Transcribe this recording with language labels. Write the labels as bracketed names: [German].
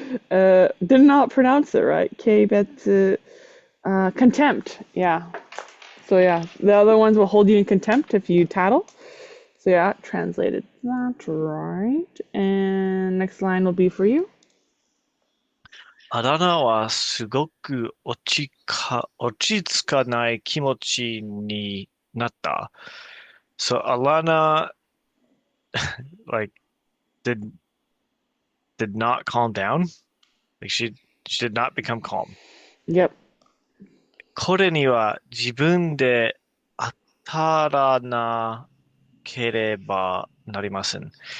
[English] Did not pronounce it right. Okay, but contempt. Yeah. So yeah, the other ones will hold you in contempt if you tattle. So yeah, translated. That's right. And next line will be for you. [Japanese] あだ名はすごく落ち着かない気持ちになった。 [English] So Alana like did did not calm down. Like she did not become calm. Yep. [Japanese] これには自分で当たらなければなりません。